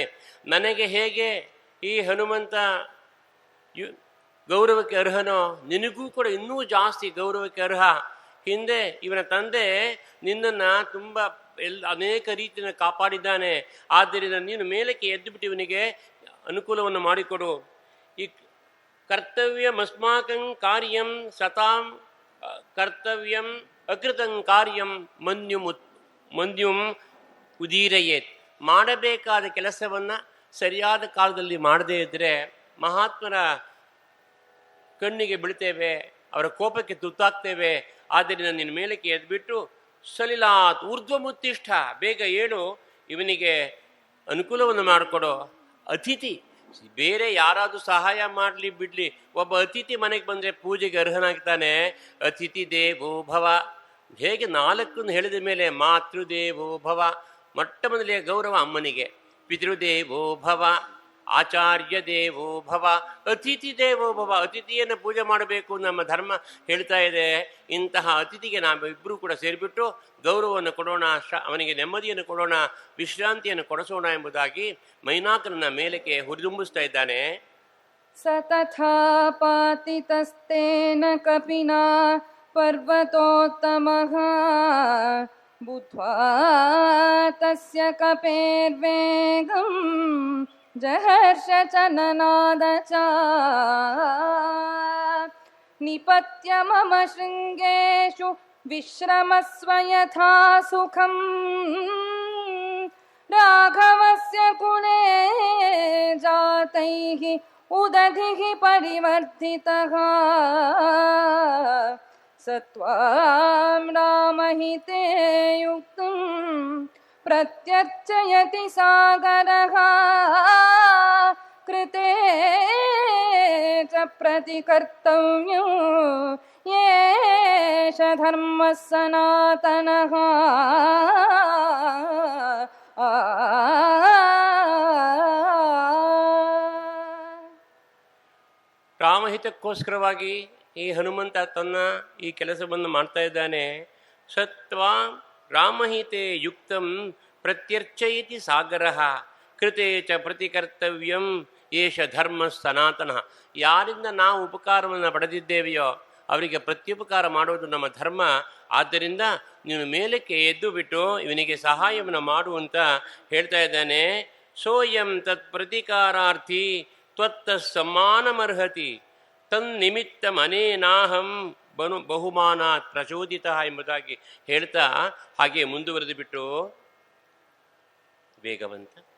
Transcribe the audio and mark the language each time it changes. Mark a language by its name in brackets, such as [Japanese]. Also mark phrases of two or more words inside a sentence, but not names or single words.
[Kannada] ನನಗೆ ಹೇಗೆ ಈ ಹನುಮಂತ ಗೌರವಕ್ಕೆ ಅರ್ಹನೋ, ನಿನಗೂ ಕೂಡ ಇನ್ನೂ ಜಾಸ್ತಿ ಗೌರವಕ್ಕೆ ಅರ್ಹ. ಹಿಂದೆ ಇವನ ತಂದೆ ನಿನ್ನನ್ನು ತುಂಬ ಅನೇಕ ರೀತಿಯನ್ನು ಕಾಪಾಡಿದ್ದಾನೆ. ಆದ್ದರಿಂದ ನೀನು ಮೇಲಕ್ಕೆ ಎದ್ದು ಬಿಟ್ಟು ಇವನಿಗೆ ಅನುಕೂಲವನ್ನು ಮಾಡಿಕೊಡು. [Sanskrit] ಈ ಕರ್ತವ್ಯಮಸ್ಮಾಕಂ ಕಾರ್ಯಂ ಸತಾಂ ಕರ್ತವ್ಯಂ ಅಕೃತಂ ಕಾರ್ಯಂ ಮನ್ಯುಂ ಉದೀರಯೇತ್. [Kannada] ಮಾಡಬೇಕಾದ ಕೆಲಸವನ್ನು ಸರಿಯಾದ ಕಾಲದಲ್ಲಿ ಮಾಡದೇ ಇದ್ದರೆ ಮಹಾತ್ಮರ ಕಣ್ಣಿಗೆ ಬೀಳ್ತೇವೆ, ಅವರ ಕೋಪಕ್ಕೆ ತುತ್ತಾಗ್ತೇವೆ. ಆದ್ದರಿಂದ ನಿನ್ನ ಮೇಲಕ್ಕೆ ಎದ್ಬಿಟ್ಟು [Sanskrit] ಸಲಿಲಾತ್ ಊರ್ಧ್ವಮುತ್ತಿಷ್ಠ, [Kannada] ಬೇಗ ಏಳು, ಇವನಿಗೆ ಅನುಕೂಲವನ್ನು ಮಾಡಿಕೊಡೋ. ಅತಿಥಿ ಬೇರೆ ಯಾರಾದರೂ ಸಹಾಯ ಮಾಡಲಿ ಬಿಡಲಿ, ಒಬ್ಬ ಅತಿಥಿ ಮನೆಗೆ ಬಂದರೆ ಪೂಜೆಗೆ ಅರ್ಹನಾಗ್ತಾನೆ. [Sanskrit] ಅತಿಥಿ ದೇವೋ ಭವ, [Kannada] ಹೇಗೆ 4 ಹೇಳಿದ ಮೇಲೆ [Sanskrit] ಮಾತೃದೇವೋ ಭವ, [Kannada] ಮೊಟ್ಟ ಮೊದಲಿಗೆ ಗೌರವ ಅಮ್ಮನಿಗೆ. [Sanskrit] ಪಿತೃದೇವೋ ಭವ, ಆಚಾರ್ಯ ದೇವೋ ಭವ, ಅತಿಥಿ ದೇವೋ ಭವ. [Kannada] ಅತಿಥಿಯನ್ನು ಪೂಜೆ ಮಾಡಬೇಕು ನಮ್ಮ ಧರ್ಮ ಹೇಳ್ತಾ ಇದೆ. ಇಂತಹ ಅತಿಥಿಗೆ ನಾವಿಬ್ಬರೂ ಕೂಡ ಸೇರಿಬಿಟ್ಟು ಗೌರವವನ್ನು ಕೊಡೋಣ, ಅವನಿಗೆ ನೆಮ್ಮದಿಯನ್ನು ಕೊಡೋಣ, ವಿಶ್ರಾಂತಿಯನ್ನು ಕೊಡಿಸೋಣ ಎಂಬುದಾಗಿ ಮೈನಾಕನನ್ನ ಮೇಲಕ್ಕೆ ಹುರಿದುಂಬಿಸ್ತಾ ಇದ್ದಾನೆ. [Sanskrit] ಸತಥಾ ಪಾತಿತಸ್ತೇನ ಕಪಿನಾ ಪರ್ವತೋತ್ತಮಃ ಬುದ್ಧ್ವಾ ತಸ್ಯ ಕಪೇರ್ವೇಗಂ ಜಹರ್ಷ ಚನನಾದ ಚ ನಿಪತ್ಯ ಮಮ ಶೃಂಗೇಶು ವಿಶ್ರಮಸ್ವ ಯಥಾ ಸುಖಂ ರಾಘವಸ್ಯ ಕುಲೇ ಜಾತೈಃ ಉದಧಿಃ ಪರಿವರ್ಧಿತಃ ಸತ್ವಾಂ ರಾಮಹಿತೇ ಯುಕ್ತಂ ಪ್ರತ್ಯರ್ಚಯತಿ ಸಾಗರಃ कृते च प्रतिकर्तव्यं येष धर्मः सनातनः [Kannada] ರಾಮಹಿತಕ್ಕೋಸ್ಕರವಾಗಿ ಈ ಹನುಮಂತ ತನ್ನ ಈ ಕೆಲಸವನ್ನು ಮಾಡ್ತಾ ಇದ್ದಾನೆ. [Sanskrit] ಸತ್ವ ರಾಮಹಿತೆ ಯುಕ್ತಂ ಪ್ರತ್ಯರ್ಚಯತಿ ಸಾಗರಃ ಕೃತೆ ಚ ಪ್ರತಿಕರ್ತವ್ಯಂ ಏಷ ಧರ್ಮ ಸನಾತನ. [Kannada] ಯಾರಿಂದ ನಾವು ಉಪಕಾರವನ್ನು ಪಡೆದಿದ್ದೇವೆಯೋ ಅವರಿಗೆ ಪ್ರತ್ಯುಪಕಾರ ಮಾಡುವುದು ನಮ್ಮ ಧರ್ಮ. ಆದ್ದರಿಂದ ನೀನು ಮೇಲಕ್ಕೆ ಎದ್ದು ಬಿಟ್ಟು ಇವನಿಗೆ ಸಹಾಯವನ್ನು ಮಾಡುವಂತ ಹೇಳ್ತಾ ಇದ್ದಾನೆ. [Sanskrit] ಸೋಯಂ ತತ್ ಪ್ರತಿಕಾರಾರ್ಥಿ ತ್ವತ್ತ ಸಮ್ಮಾನಮರ್ಹತಿ ತನ್ನಿಮಿತ್ತ ಮನೇನಾಹಂ ಬಹುಮಾನಾತ್ ಪ್ರಚೋದಿತ [Kannada] ಎಂಬುದಾಗಿ ಹೇಳ್ತಾ ಹಾಗೆ ಮುಂದುವರೆದು ಬಿಟ್ಟು ವೇಗವಂತ